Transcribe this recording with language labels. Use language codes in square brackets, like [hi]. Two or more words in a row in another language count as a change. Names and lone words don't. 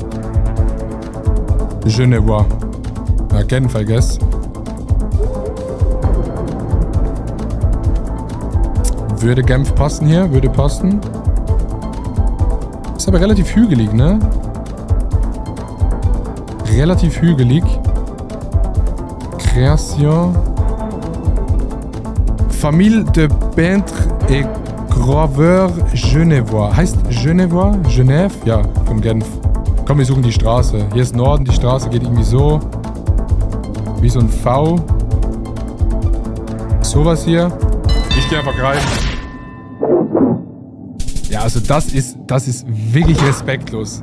[de] Genevois. Ja, Genf, [en] I guess. [de] Würde Genf passen hier? Würde passen. Ist aber relativ hügelig, ne? Relativ hügelig. [fr] Création. Famille de peintres et graveurs genevois. [de] Heißt Genevois? Genève? Ja, von Genf. Komm, wir suchen die Straße. Hier ist Norden, die Straße geht irgendwie so. Wie so ein V. Sowas hier. Ich gehe einfach rein. Ja, also das ist wirklich respektlos.